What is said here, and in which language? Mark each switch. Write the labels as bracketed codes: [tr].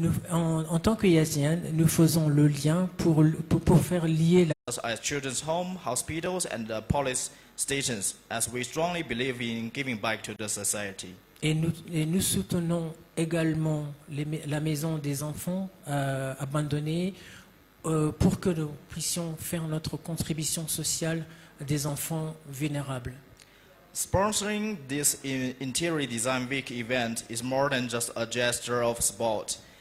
[fr] En tant que Yasian, nous faisons le lien pour faire lier [en] As children's homes, hospitals, and police stations, as we strongly believe in giving back to the society. [fr] Et nous soutenons également la maison des enfants abandonnés pour que nous puissions faire notre contribution sociale des enfants vulnérables. [en] Sponsoring this interior design week event is more than just a gesture of support.